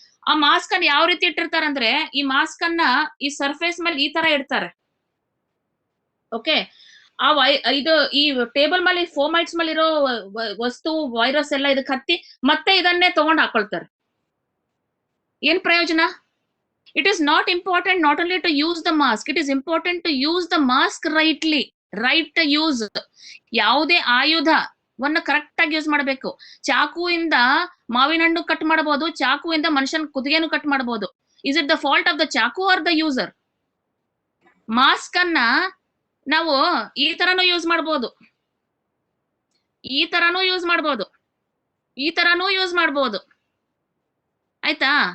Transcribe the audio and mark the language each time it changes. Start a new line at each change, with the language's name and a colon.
Kannada: ಆ ಮಾಸ್ಕ್ ಅನ್ನ ಯಾವ ರೀತಿ ಇಟ್ಟಿರ್ತಾರೆ ಅಂದ್ರೆ, ಈ ಮಾಸ್ಕ್ ಅನ್ನ ಈ ಸರ್ಫೇಸ್ ಮೇಲೆ ಈ ತರ ಇಡ್ತಾರೆ. ಓಕೆ, ಇದು ಈ ಟೇಬಲ್ ಮೇಲೆ ಫೋಮೈಟ್ಸ್ ಮೇಲೆ ಇರೋ ವಸ್ತು, ವೈರಸ್ ಎಲ್ಲ ಇದಕ್ಕೆ ಹತ್ತಿ ಮತ್ತೆ ಇದನ್ನೇ ತಗೊಂಡ್ ಹಾಕೊಳ್ತಾರೆ. ಏನ್ ಪ್ರಯೋಜನ?
English: It is not important not only to use the mask, it is important to use the mask rightly. Right use.
Kannada: ಯಾವುದೇ ಆಯುಧವನ್ನ ಕರೆಕ್ಟ್ ಆಗಿ ಯೂಸ್ ಮಾಡಬೇಕು. ಚಾಕುವಿಂದ ಮಾವಿನ ಹಣ್ಣು ಕಟ್ ಮಾಡಬಹುದು, ಚಾಕುವಿಂದ ಮನುಷ್ಯನ ಕುದಿಗೆನು ಕಟ್ ಮಾಡಬಹುದು.
English: Is it the fault of the ಚಾಕು or the user?
Kannada: ಮಾಸ್ಕ್ ಅನ್ನ ನಾವು ಈ ತರನು ಯೂಸ್ ಮಾಡಬಹುದು, ಈ ತರನು ಯೂಸ್ ಮಾಡಬಹುದು, ಈ ತರನು ಯೂಸ್ ಮಾಡಬಹುದು, ಆಯ್ತಾ?